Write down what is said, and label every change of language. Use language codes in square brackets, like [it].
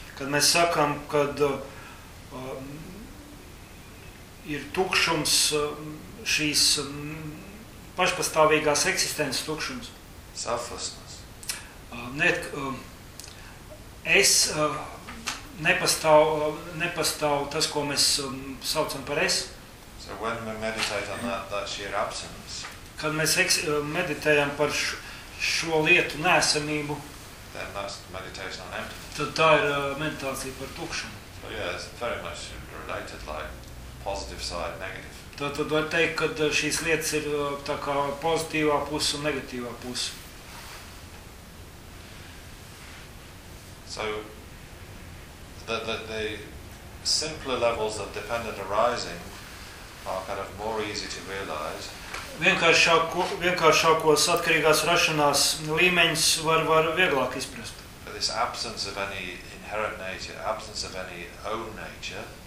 [lv] Kad mēs sakam, kad ir tukšums šīs pašpastāvīgās eksistences tukšums. [en] Selflessness. [lv] Es nepastāv, nepastāv tas, ko mēs saucam par es. [en] So when we meditate on that, that sheer absence. [lv] Kad mēs meditējam par šo lietu nēsamību, [en] then that's meditation on emptiness. [lv] Tad tā ir meditācija par tukšumu. [en] So yeah, it's very much related, like positive side, negative. [lv] Tad var teikt, ka šīs lietas ir tā kā pozitīvā puse un negatīvā puse. [en] So the simpler levels of dependent arising are kind of more easy to realize. [lv] Vienkāršākos atkarīgās rašanās līmeņus var vieglāk izprast. [en] But this absence of any inherent nature, absence of any own nature.